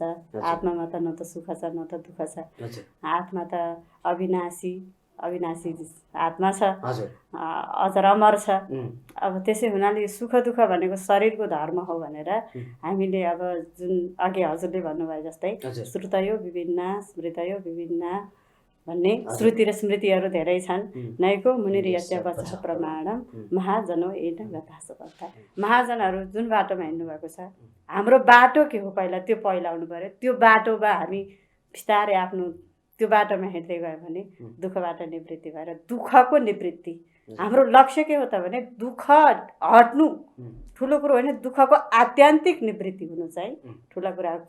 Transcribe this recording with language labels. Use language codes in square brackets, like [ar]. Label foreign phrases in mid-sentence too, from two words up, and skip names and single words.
[ne] आत्मामा त न त सुख छ न त दुःख छ। आत्मा त अविनाशी आत्मा छ, अझ अमर छ। अब त्यसै हुनाले सुख दुःख भनेको शरीरको धर्म हो भनेर हामीले अब जुन अघि हजुरले भन्नुभयो जस्तै [sa] श्रुतयो विभिन्न स्मृतयो विभिन्न [ne] भन्ने श्रुति र स्मृतिहरू धेरै छन्। [sa] नैको मुनिर्यस्य वचः प्रमाणम महाजनो एन गतास भन्छ। [ne] महाजनहरू जुन बाटोमा हिँड्नु भएको छ, हाम्रो बाटो के हो पहिला त्यो पहिलाउनु पर्यो। त्यो बाटोमा हामी बिस्तारै आफ्नो त्यो बाटोमा हिँड्दै गयो भने दुःखबाट निवृत्ति भएर दुःखको निवृत्ति हाम्रो लक्ष्य के हो त भने दुःख हट्नु ठुलो कुरो होइन, दुःखको आत्यान्तिक निवृत्ति हुनु चाहिँ ठुलो कुरा हो।